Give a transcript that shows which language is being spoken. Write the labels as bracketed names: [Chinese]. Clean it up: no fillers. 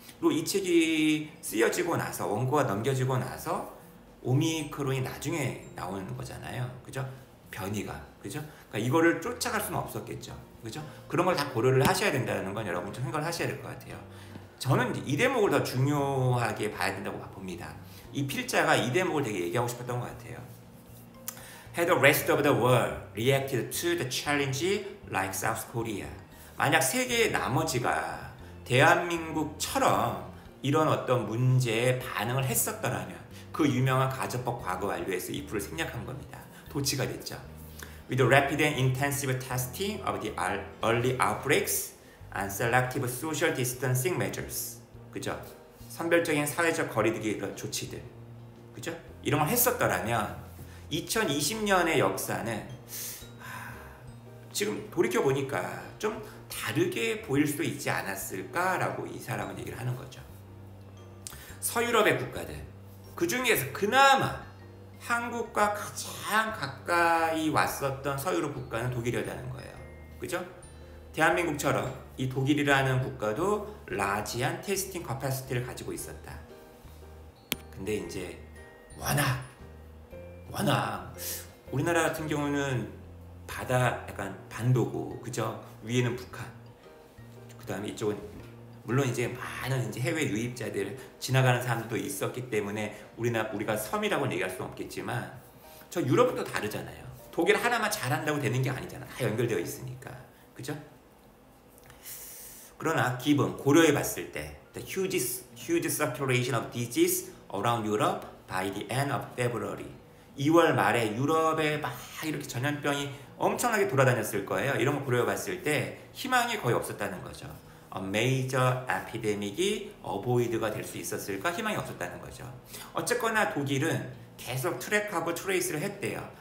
[Korean] 그리고 이 책이 쓰여지고 나서 원고가 넘겨지고 나서 오미크론이 나중에 나오는 거잖아요. 그죠? 변이가. 그죠? 그러니까 이거를 쫓아갈 수는 없었겠죠. 그죠? 그런 걸 다 고려를 하셔야 된다는 건 여러분 좀 생각을 하셔야 될 것 같아요. 저는 이 대목을 더 중요하게 봐야 된다고 봅니다. 이 필자가 이 대목을 되게 얘기하고 싶었던 것 같아요. [English] Had the rest of the world reacted to the challenge like South Korea. [Korean] 만약 세계의 나머지가 대한민국처럼 이런 어떤 문제에 반응을 했었더라면 그 유명한 가정법 과거 완료에서 이 풀을 생략한 겁니다. 도치가 됐죠. [English] With the rapid and intensive testing of the early outbreaks and selective social distancing measures. [Korean] 그죠? 선별적인 사회적 거리두기 조치들. 그죠? 이런 걸 했었더라면 2020년의 역사는 지금 돌이켜보니까 좀 다르게 보일 수도 있지 않았을까라고 이 사람은 얘기를 하는 거죠. 서유럽의 국가들, 그 중에서 그나마 한국과 가장 가까이 왔었던 서유럽 국가는 독일이라는 거예요. 그죠? 대한민국처럼 이 독일이라는 국가도 라지한 테스팅 커패시티를 가지고 있었다. 근데 이제 워낙 우리나라 같은 경우는 바다 약간 반도고, 그죠? 위에는 북한, 그 다음에 이쪽은 물론 이제 많은 이제 해외 유입자들 지나가는 사람들도 있었기 때문에 우리가 섬이라고는 얘기할 수는 없겠지만 저 유럽은 또 다르잖아요. 독일 하나만 잘한다고 되는 게 아니잖아. 다 연결되어 있으니까. 그죠? 그러나 기본 고려해 봤을 때 [English] the huge circulation of disease around Europe by the end of February. [Korean] 2월 말에 유럽에 막 이렇게 전염병이 엄청나게 돌아다녔을 거예요. 이런 거 고려해 봤을 때 희망이 거의 없었다는 거죠. 메이저 에피데믹이 어보이드가 될 수 있었을까? 희망이 없었다는 거죠. 어쨌거나 독일은 계속 트랙하고 트레이스를 했대요.